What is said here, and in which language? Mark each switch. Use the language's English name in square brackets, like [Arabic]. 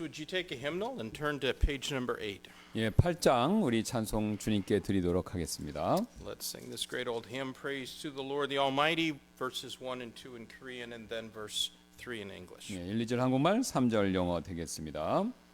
[English] Would you take a hymnal and turn to page number 8? [Korean] 예, 8장 우리 찬송 주님께 드리도록 하겠습니다. [English] Let's sing this great old hymn, Praise to the Lord the Almighty, verses 1 and 2 in Korean and then verse 3 in English. [Korean] 예, 1, 2절 한국말, 3절 영어 되겠습니다.